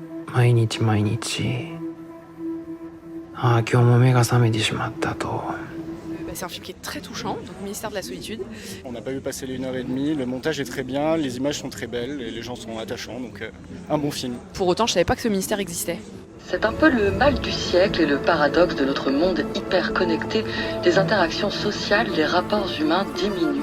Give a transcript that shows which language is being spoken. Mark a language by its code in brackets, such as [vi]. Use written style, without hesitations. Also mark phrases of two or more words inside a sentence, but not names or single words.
[ja] 毎日毎日、ああ今日も目が覚めてしまったと。 [fr] C'est un film qui est très touchant, donc Ministère de la Solitude. On n'a pas vu passer les 1h30, le montage est très bien, les images sont très belles et les gens sont attachants, donc un bon film. Pour autant, je savais pas que ce ministère existait. C'est un peu le mal du siècle et le paradoxe de notre monde hyper connecté. Les interactions sociales, les rapports humains diminuent.